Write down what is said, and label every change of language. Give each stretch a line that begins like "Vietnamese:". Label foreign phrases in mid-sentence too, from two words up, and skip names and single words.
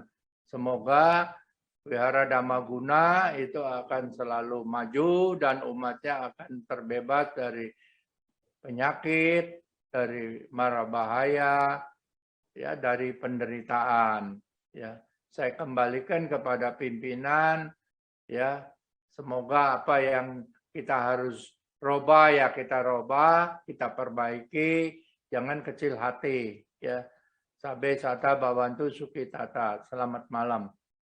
Indonesian: Semoga Wihara Dhammaguna itu akan selalu maju dan umatnya akan terbebas dari penyakit, dari mara bahaya, ya dari penderitaan, ya. saya kembalikan kepada pimpinan, ya. Semoga apa yang kita harus robah ya kita robah, kita perbaiki, jangan kecil hati, ya.
Pali: Sabe sata bawantu sukitata.
Indonesian: Selamat malam.